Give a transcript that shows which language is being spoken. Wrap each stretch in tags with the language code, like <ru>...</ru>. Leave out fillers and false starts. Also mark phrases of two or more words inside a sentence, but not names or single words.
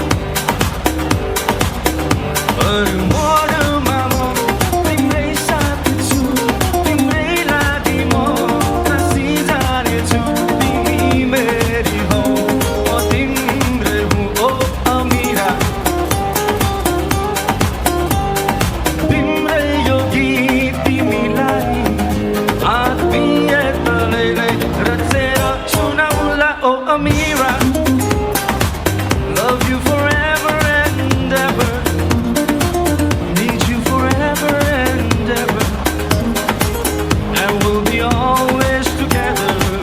<ne>हर मोडमा म तिम्रै साथ छु तिम्रै लागि म हाँसिजानेछु तिमी मेरी हौ म तिम्रै हुँ ओ अमिरा</ne> <en>Oh Amira, love you forever and ever, need you forever and ever, and we'll be always together.</en>